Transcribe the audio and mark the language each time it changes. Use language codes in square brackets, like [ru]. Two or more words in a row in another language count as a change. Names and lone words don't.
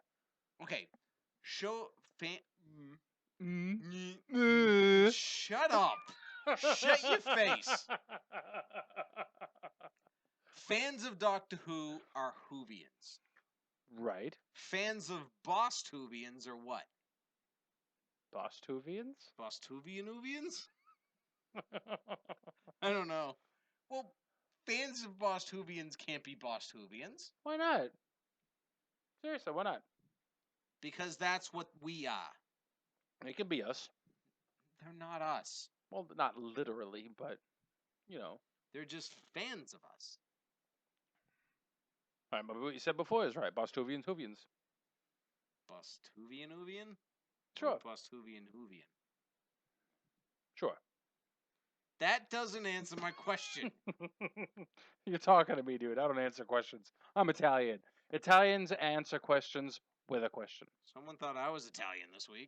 [en] Okay. Show fan. Mm. Shut up. Shut your face. Fans of Doctor Who are Whovians. Right. Fans of Bost-Whovians are what? Bost-Whovians? Bost-Whovians? I don't know. Well, fans of Bost-Whovians can't be Bost-Whovians Why not? Seriously, why not? because that's what we are. It can be us. They're not us. Well, not literally, but, you know. They're just fans of us. I remember what you said before is right. Bost-Whovians, Whovians. Bost-Whovian? Sure. Or Bost-Whovian? Sure. That doesn't answer my question. You're talking to me, dude. I don't answer questions. I'm Italian. Italians answer questions with a question. Someone thought I was Italian this week.